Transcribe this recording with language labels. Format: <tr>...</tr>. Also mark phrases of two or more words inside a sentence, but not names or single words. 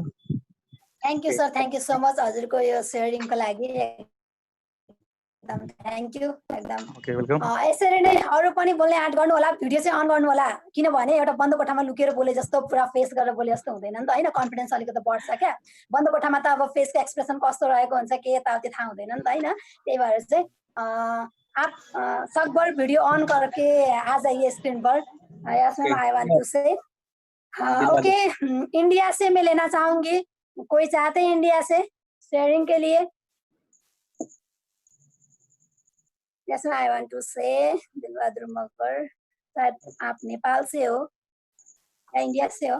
<en>thank you sir, thank you so much</en> <ne>हजुरको यो सेयरिङको लागि एकदम</ne> <en>thank you एकदम। okay welcome.</en> <ne>यसरी नै अरू पनि बोल्ने आँट गर्नु होला, भिडियो चाहिँ अन गर्नु होला किनभने एउटा बन्द कोठामा लुकेर बोले जस्तो पुरा फेस गरेर बोले जस्तो हुँदैन नि त होइन। कन्फिडेन्स अलिकति बढ्छ क्या। बन्द कोठामा त अब फेसको एक्सप्रेसन कस्तो रहेको हुन्छ के यताउति थाहा हुँदैन नि त होइन। त्यही भएर चाहिँ</ne> <hi>आप सकभर</hi> <en>video on</en> <hi>करके आ जाइए स्क्रीन पर।</hi> <en>yes ma'am, I want to say okay.</en> <hi>इंडिया से मैं लेना चाहूंगी, कोई चाहते हैं इंडिया से शेयरिंग के लिए?</hi> <en>yes ma'am, I want to say</en> <hi>दिलबहादुर मकर, शायद आप नेपाल से हो या इंडिया से हो?</hi>